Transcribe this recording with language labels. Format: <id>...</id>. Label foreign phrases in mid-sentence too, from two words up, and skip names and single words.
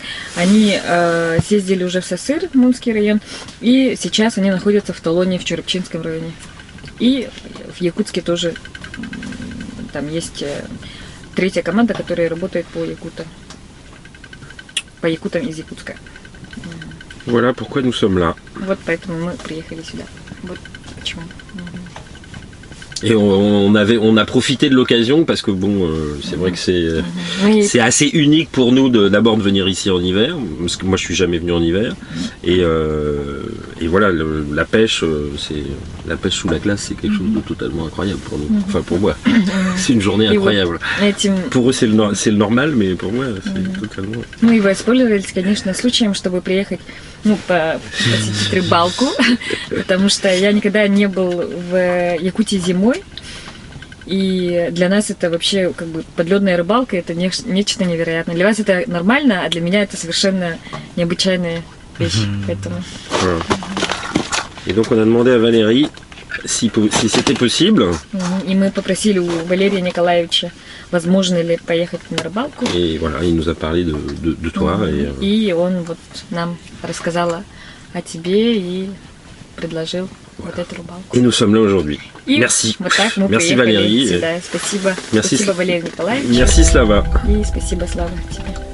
<ru>Они съездили уже в Сосыр, Мунский район, и сейчас они находятся в Толоне, в Черепчинском районе. И в Якутске тоже там есть третья команда, которая работает по якутам из Якутска.</ru> <fr>Voilà pourquoi nous sommes là.</fr> <ru>Вот поэтому мы приехали сюда. Вот почему.</ru> <fr>Et on a profité de l'occasion parce que bon, c'est vrai que c'est assez unique pour nous d'abord de venir ici en hiver, parce que moi je suis jamais venu en hiver. Et voilà, la pêche sous la glace, c'est quelque chose de totalement incroyable pour nous. Enfin pour moi, c'est une journée incroyable. Pour eux c'est le normal, mais pour moi c'est totalement.</fr> <ru>Ну и воспользовались, конечно, случаем, чтобы приехать, посетить рыбалку, потому что я никогда не был в Якутии зимой. И для нас это вообще как бы подледная рыбалка, это нечто невероятное. Для вас это нормально, а для меня это совершенно необычайная вещь. Поэтому...</ru> <fr>Et donc on a demandé à Valérie si c'était possible.</fr> <ru>И мы попросили у Валерия Николаевича, возможно ли поехать на рыбалку.</ru> <fr>Et voilà, il nous a parlé de toi.</fr> <ru>И он вот нам рассказал о тебе и предложил вот эту рыбалку.</ru> <fr>Et nous sommes là aujourd'hui. Merci.</fr> <ru>Вот так мы</ru> <fr>Merci</fr> <ru>приехали</ru> <fr>Valérie.</fr> <ru>сюда. Спасибо.</ru> <fr>Merci.</fr> <ru>Спасибо, Валерий Николаевич.</ru> <fr>Merci Slava.</fr> <ru>И спасибо, Слава, тебе.</ru>